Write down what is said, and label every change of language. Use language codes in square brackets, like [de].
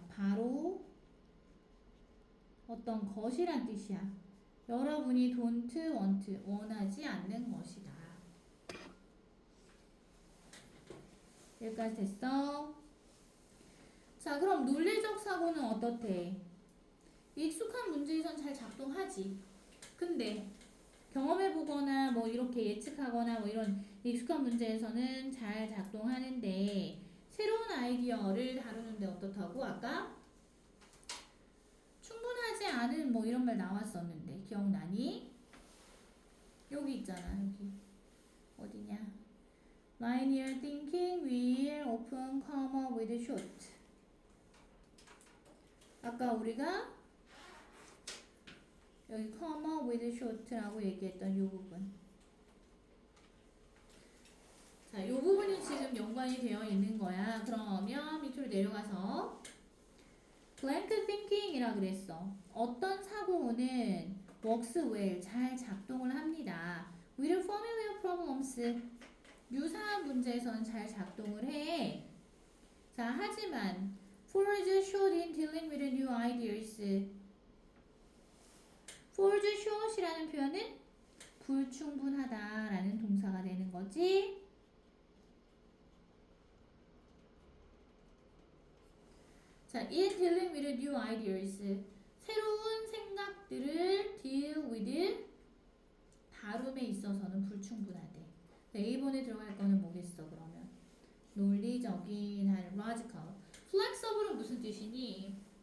[ko] 바로 어떤 것이란 뜻이야. 여러분이 [en] don't want. [ko] 원하지 않는 것이다. 여기까지 됐어? 자, 그럼 논리적 사고는 어떻대? 익숙한 문제에선 잘 작동하지. 근데 경험해보거나 뭐 이렇게 예측하거나 뭐 이런 익숙한 문제에서는 잘 작동하는데 새로운 아이디어를 다루는데 어떻다고? 아까 충분하지 않은 뭐 이런 말 나왔었는데 기억나니? 여기 있잖아. 여기 어디냐? [en] Linear thinking will often come up with short. [ko] 아까 우리가 여기 [en] come up with short [ko] 라고 얘기했던 이 부분. 자, 이 부분이 지금 연관이 되어 있는 거야. 그러면 밑으로 내려가서 [en] blank thinking [ko] 이라 그랬어. 어떤 사고는 [en] works well, [ko] 잘 작동을 합니다. [en] with familiar problems, [ko] 유사한 문제에서는 잘 작동을 해. 자, 하지만 [en] falls short in dealing with new ideas. falls short [ko] 이라는 표현은 불충분하다라는 동사가 되는 거지. 자, [en] in dealing with new ideas. [ko] 새로운 생각들을 [en] deal with, [ko] 다룸에 있어서는 불충분하대. A번에 들어갈 거는 뭐겠어, 그러면? 논리적인, logical. flexible은 무슨 뜻이니?